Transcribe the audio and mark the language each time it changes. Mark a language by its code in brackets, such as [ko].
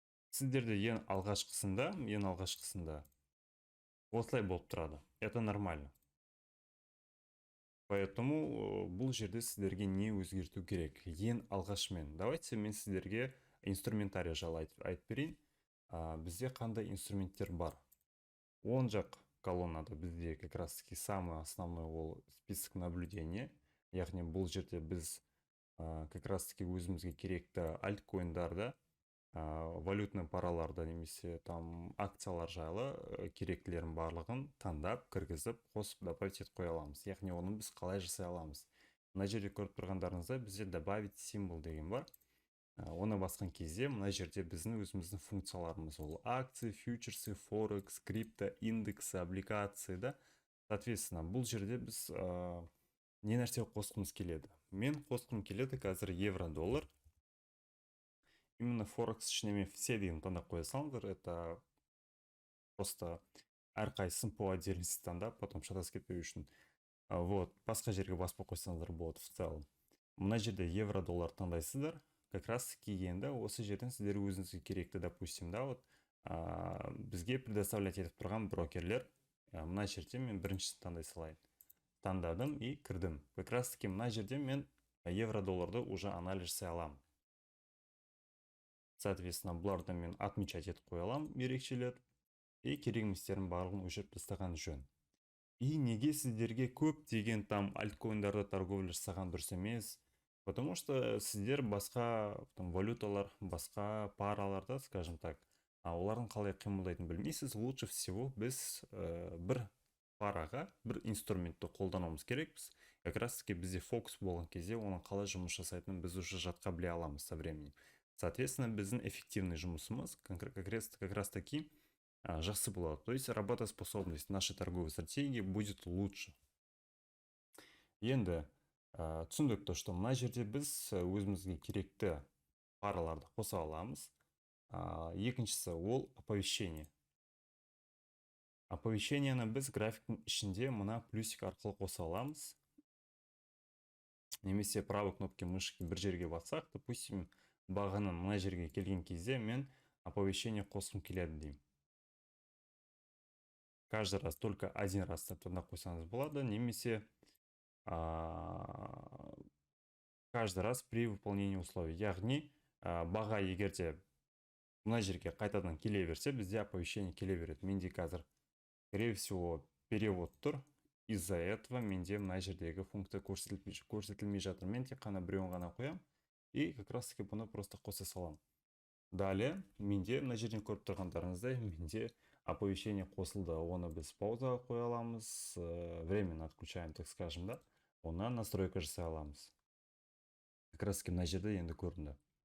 [kk] Сіздерде ең алғашқысында осылай болып тұрады. [ru] Это нормально. [kk] Поэтому бұл жерде сіздерге не өзгерту керек? Ең алғашымен. Давайте мен сіздерге инструментарий жайлы айтып берейін. Бізде қандай инструменттер бар? Оң жақ колоннада бізде [ru] как раз таки самый основной ол список наблюдения. [kk] Яғни бұл жерде біз [ru] как раз таки [kk] өзімізге керекті альткоиндарды, валютный параларды немесе там акциялар жайлы керектілерін барлығын таңдап, кіргізіп, қосып добавить етіп қоя аламыз. Яғни оны біз қалай жасай аламыз? Мына жерде көріп тұрғандарыңызда бізде добавить символ деген бар. Оны басқан кезде мына жерде біздің өзіміздің функцияларымыз ол [ru] акции, фьючерсы, форекс, крипто, индексы, облигации [kk] да. Соответственно, бұл жерде біз не нәрсе қосқымыз келеді? Мен қосқым келеді қазір евро-доллар. Именно форекс ішіне мен все деген таңдап қоя салыңыздар. [ru] Это просто [kk] әрқайсысын [ru] по отдельности [kk] таңдап, потом шатасып кетпеу үшін. Вот, басқа жерге баспай қойсаңыздар болады в целом. Мына жерде евро-доллар таңдайсыздар. [ru] Как раз таки [kk] енді осы жерден сіздер өзіңізге керекті, допустим, да, вот бізге предоставлять етіп тұрған брокерлер. Мына жерде мен біріншісін таңдай салайын. Таңдадым и кірдім. [ru] Как раз таки [kk] мына жерде мен евро-долларды уже анализ жасай аламын. Соответственно, бұларды мен отмечать етіп қоя аламын, ерекшелер. И керек еместерін барлығын өшіріп тастаған жөн. И неге сіздерге көп деген там альткоиндарды торговля жасаған дұрыс емес? [ru] Потому что [kk] сіздер басқа валюталар, басқа параларда, [ru] скажем так, [kk] олардың қалай қимылдайтынын білмейсіз. [ru] Лучше всего [kk] біз бір параға, бір инструментті қолдануымыз керекпіз. [ru] Как раз таки [kk] бізде фокус болған кезде оның қалай жұмыс жасайтынын біз уже жатқа біле аламыз [ru] со временем. [kk] Соответственно, біздің эффективный жұмысымыз [ru] как раз таки [kk] жақсы болады. [ru] То есть работоспособность нашей торговой стратегии будет лучше. [kk] Енді түсіндік [ru] то, что [kk] мына жерде біз өзімізге керекті параларды қоса аламыз. Екіншісі ол оповещение. Оповещениені біз графиктің ішінде мына плюсик арқылы қоса аламыз. Немесе [ru] правой кнопки мышки [kk] бір жерге бассақ, допустим, бағаның мына жерге келген кезде мен оповещение қосқым келеді деймін. [ru] каждый раз только один раз септона [kk] қойсаңыз болады, немесе [ru] а, каждый раз при выполнении условий. [kk] Яғни баға егерде мына жерге қайтадан келе берсе, бізде оповещение келе береді. Менде қазір, [ru] скорее всего, [kk] перевод тұр. [ru] Из-за этого [kk] менде мына жердегі функция көрсетілмей жатыр. Мен тек қана біреуін ғана қоям, и [ru] как раз таки [kk] бұны просто қоса салам. Далее, менде мына жерден көріп тұрғандарыңыздай, менде оповещение қосылды. Оны біз паузаға қоя аламыз, [ru] временно отключаем, так скажем, [kk] да. Оны настройка жасай аламыз. [ru] Как раз таки [kk] мына жерде енді көрінді.